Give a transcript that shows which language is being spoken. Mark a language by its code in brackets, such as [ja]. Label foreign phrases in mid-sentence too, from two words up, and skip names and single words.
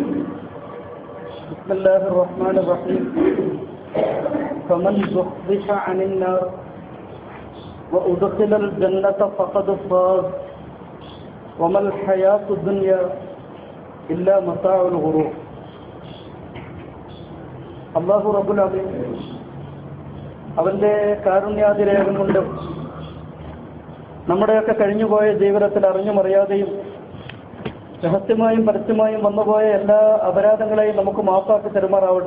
[ar] بسم الله الرحمن الرحيم. فمن زحزح عن النار وأدخل الجنة فقد فاز وما الحياة الدنيا إلا متاع الغرور. الله رب العليم [ml] അവന്റെ കാരുണ്യാതിരേകം കൊണ്ട് നമ്മുടെയൊക്കെ കഴിഞ്ഞുപോയ ജീവിതത്തിൽ അറിഞ്ഞുമറിയാതെയും രഹസ്യമായും പരസ്യമായും വന്നുപോയ എല്ലാ അപരാധങ്ങളെയും നമുക്ക് മാപ്പാക്കി തരുമാറാവട്ടെ.